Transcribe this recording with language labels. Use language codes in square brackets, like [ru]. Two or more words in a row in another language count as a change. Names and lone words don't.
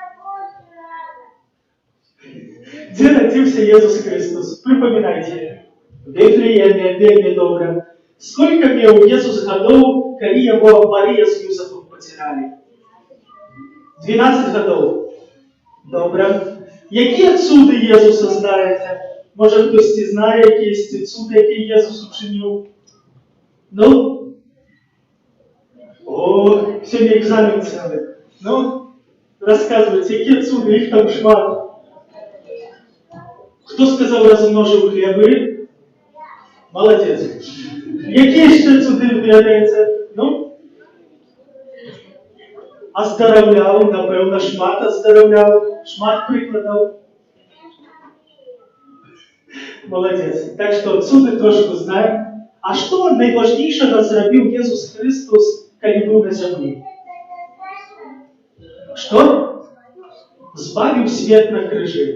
[ru] Где родился Иисус Христос? Припоминайте. В Вифлееме, [uk] вельми добре. [ru] Сколько мел Иисус годов, коли его Мария с Юзефом потеряли? 12 годов. [uk] Добре. Які цуди Єсуса знаєте? Може хтось знає якісь цуди, які Єсус учинив? Ну? О, сьогодні екзамен цілий. Ну, розказуйте, які цуди, їх там шмат. Хто сказав, розмножив хліби? Молодець. Які ще цуди виявляються? Ну? Оздоровляв, напевно, шмат оздоровляв, шмат прикладав. Молодець. Так що цуди трошки знаємо. А що найважнішого зробив Ісус Христос, коли був на землі? Що? Збавив світ на крижі.